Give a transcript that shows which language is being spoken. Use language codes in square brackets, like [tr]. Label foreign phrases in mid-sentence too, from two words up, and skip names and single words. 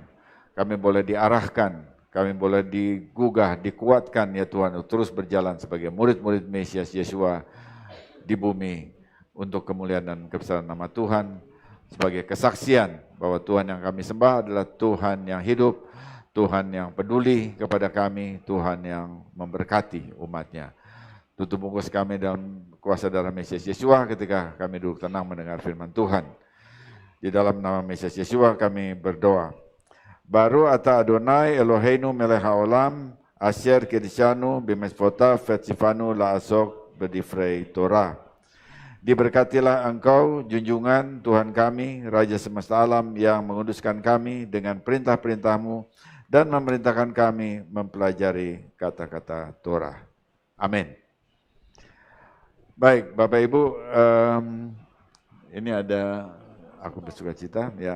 [id] Kami boleh diarahkan, kami boleh digugah, dikuatkan ya Tuhan, untuk terus berjalan sebagai murid-murid Mesias Yesua di bumi untuk kemuliaan dan kebesaran nama Tuhan, sebagai kesaksian bahwa Tuhan yang kami sembah adalah Tuhan yang hidup, Tuhan yang peduli kepada kami, Tuhan yang memberkati umat-Nya. Tutup bungkus kami dalam kuasa darah Mesias Yesua ketika kami duduk tenang mendengar firman Tuhan. Di dalam nama Mesias Yesua kami berdoa. [he] ברוך אתה אדוני אלוהינו מלך העולם אשר קידשנו במצוותיו וציוונו לעסוק בדברי תורה. [id] Diberkatilah Engkau, junjungan Tuhan kami, Raja semesta alam yang menguduskan kami dengan perintah-perintah-Mu dan memerintahkan kami mempelajari kata-kata Torah. Amin. Baik, Bapak Ibu, ini ada, aku bersuka cita ya.